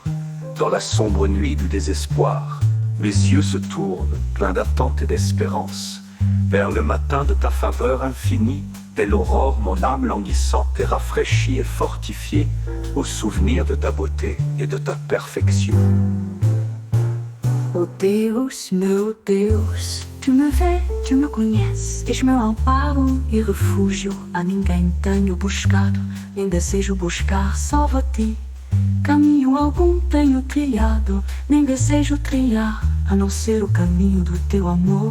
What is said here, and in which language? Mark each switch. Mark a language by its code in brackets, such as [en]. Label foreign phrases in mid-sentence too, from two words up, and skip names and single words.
[fr] Dans la sombre nuit du désespoir, mes yeux se tournent, pleins d'attente et d'espérance, vers le matin de ta faveur infinie. Dès l'aurore, mon âme languissante est rafraîchie et fortifiée au souvenir de ta beauté et de ta perfection. [pt] Oh Deus, meu Deus, tu me vês, tu me conheces, és meu amparo e refúgio. A ninguém tenho buscado, nem desejo buscar, salva ti. Caminho algum tenho trilhado, nem desejo trilhar, a não ser o caminho do teu amor.